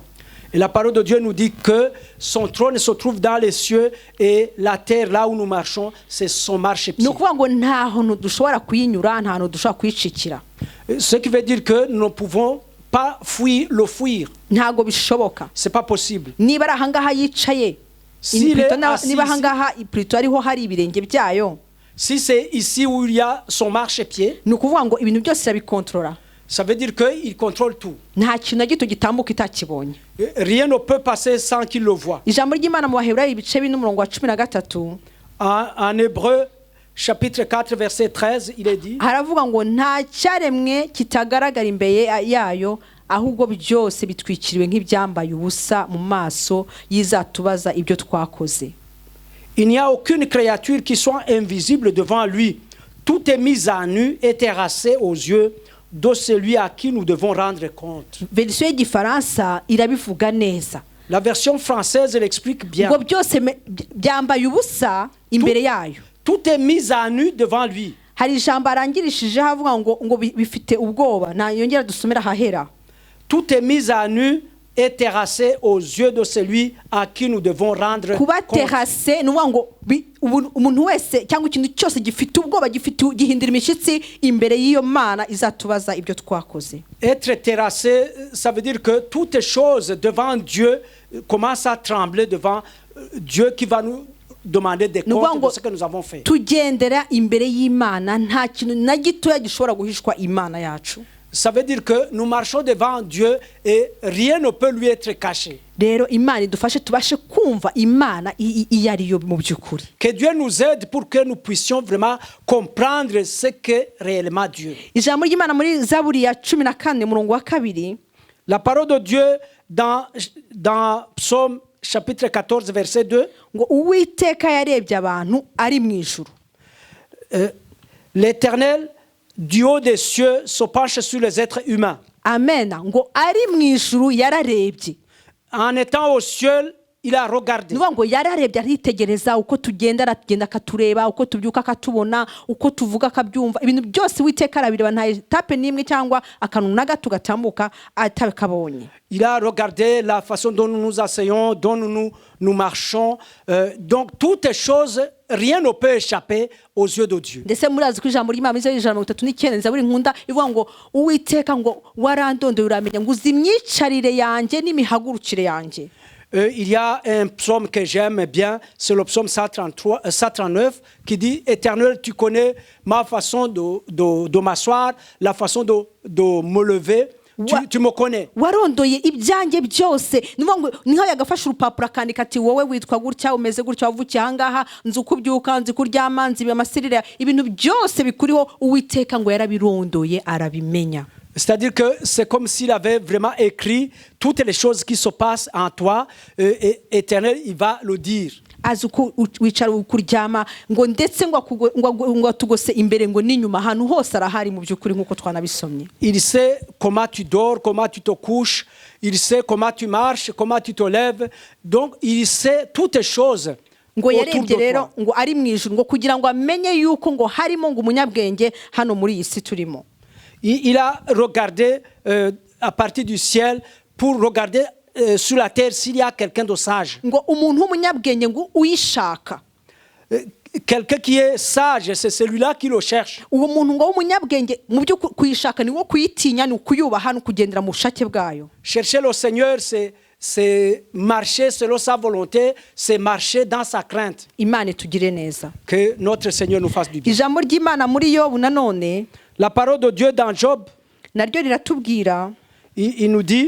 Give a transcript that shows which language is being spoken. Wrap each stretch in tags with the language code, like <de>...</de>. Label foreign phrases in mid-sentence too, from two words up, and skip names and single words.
<fr>Et la parole de Dieu nous dit que son trône se trouve dans les cieux et la terre là où nous marchons, c'est son marchepied.</fr> <rw>Ni ukuvuga ngo nta hantu dushobora kuyinyura, nta hantu dushobora kuyicikira.</rw> <fr>Ce qui veut dire que nous ne pouvons pas le fuir.</fr> <rw>Ntago bishoboka.</rw> <fr>C'est pas possible.</fr> <rw>Niba ari ahangaha yicaye, niba ahangaha plutôt ariho hari ibirenge byayo,</rw> <fr>si c'est ici où il y a son marchepied,</fr> <rw>ni ukuvuga ngo ibintu byose irabikontorora.</rw> <fr>Ça veut dire qu'il contrôle tout.</fr> <rw>Nta kintu na gito gitambuka itakibonye.</rw> <fr>Rien ne peut passer sans qu'il le voie.</fr> <rw>Ijambo ry'Imana mu Baheburayo ibice 4:13</rw> <fr>en Hébreu chapitre 4 verset 13 il est dit</fr> <rw>haravuga ngo nta cyaremwe kitagaragara imbere yayo ahubwo byose bitwikiriwe nk'ibyambaye ubusa mu maso yizatubaza ibyo twakoze.</rw> <fr>Il n'y a aucune créature qui soit invisible devant lui. Tout est mis à nu et terrassé aux yeux de celui à qui nous devons rendre compte.</fr> <rw>Version y'igifaransa irabivuga neza.</rw> <fr>La version française elle explique bien.</fr> <rw>Ngo byose byambaye ubusa imbere yayo.</rw> <fr>Tout est mis à nu devant lui.</fr> <rw>Hari ijambo arangirishije havuga ngo bifite ubwoba. Na yongera dusomera hahera.</rw> <fr>Tout est mis à nu et terrassé aux yeux de celui à qui nous devons rendre</fr> <rw>kuba</rw> <fr>compte.</fr> <rw>terrassé nuwa ngo umuntu wese cyangwa ikintu cyose gifite ubwoba gihindira imishitsi imbere y'iyo Mana izatubaza ibyo twakoze.</rw> <fr>Être terrassé, ça veut dire que toutes choses devant Dieu commencent à trembler devant Dieu qui va nous demander des comptes de ce que nous avons fait.</fr> <rw>Tugendera imbere y'Imana nta kintu na gitoya gishobora guhishwa Imana yacu.</rw> <fr>Ça veut dire que nous marchons devant Dieu et rien ne peut lui être caché.</fr> <rw>Rero Imana idufashe tubashe kumva Imana iyariyo mu byukuri.</rw> <fr>Que Dieu nous aide pour que nous puissions vraiment comprendre ce qu'est réellement Dieu.</fr> <rw>Ijambo ry'Imana muri Zaburi ya 14:2</rw> <fr>la parole de Dieu dans Psaume chapitre 14 verset 2</fr> <rw>ngo Uwiteka yarebye abantu ari mu ijuru.</rw> <fr>L'Éternel du haut des cieux se penche sur les êtres humains. Amen.</fr> <rw>Ngo ari mu ijuru yararebye.</rw> <fr>En étant au ciel, il a regardé.</fr> <rw>ni ukuvuga ngo yararebye aritegereza uko tugenda aragenda akatureba uko tubyuka akatubona uko tuvuga akabyumva ibintu byose Uwiteka arabireba nta etape n'imwe cyangwa akantu na gato gatambuka atabikabonye.</rw> <fr>Il a regardé la façon dont nous nous asseyons, dont nous marchons. Donc, toutes les choses, rien ne peut échapper aux yeux de Dieu.</fr> <rw>ndetse murazi ko ijambo ry'Imana riza ijana 39 zaburi nkunda ivuga ngo Uwiteka ngo warandondoye uramenya ngo uzi imyicarire yanjye n'imihagurukire yanjye.</rw> <fr>Il y a un psaume que j'aime bien, c'est le psaume 139 qui dit « Éternel, tu connais ma façon de m'asseoir, la façon de me lever. Tu me connais. »</fr> <rw>warondoye ibyanjye byose niho yagafasha urupapuro akandika ati wowe witwa gutya umeze gutya wavukiye ahangaha nzi uko ubyuka nzi ko uryama nzi amasirire ibintu byose bikuriho Uwiteka ngo yarabirondoye arabimenya.</rw> <fr>C'est-à-dire que c'est comme s'il avait vraiment écrit toutes les choses qui se passent en toi. Et Éternel, il va le dire.</fr> <rw>azi uko wicara ukuryama ngo ndetse ngo tugose imbere ngo n'inyuma ahantu hose arahari mu by'ukuri nk'uko twanabisomye.</rw> <fr>Il sait comment tu dors, comment tu te couches, il sait comment tu marches, comment tu te lèves. Donc il sait toutes les choses.</fr> <rw>ngo yarebye rero ngo ari mu ijuru ngo kugira ngo amenye yuko ngo harimo ngo umunyabwenge hano muri iyi si turimo.</rw> <fr>Il a regardé à partir du ciel pour regarder sur la terre s'il y a quelqu'un de sage.</fr> <rw>ngo umuntu w'umunyabwenge ngo uyishaka.</rw> <fr>Quelqu'un qui est sage, c'est celui-là qui le cherche.</fr> <rw>uwo muntu ngo w'umunyabwenge mu byo kuyishaka ni wo kuyitinya ni ukuyubaha no kugendera mu bushake bwayo.</rw> <fr>Chercher le Seigneur, c'est marcher selon sa volonté, c'est marcher dans sa crainte.</fr> <rw>Imana itugire neza.</rw> <fr>Que notre Seigneur nous fasse du bien.</fr> <rw>ijambo ry'Imana muri Yobu nanone</rw> <fr>La parole de Dieu dans Job,</fr> <rw>naryo riratubwira</rw> <fr>il nous dit,</fr>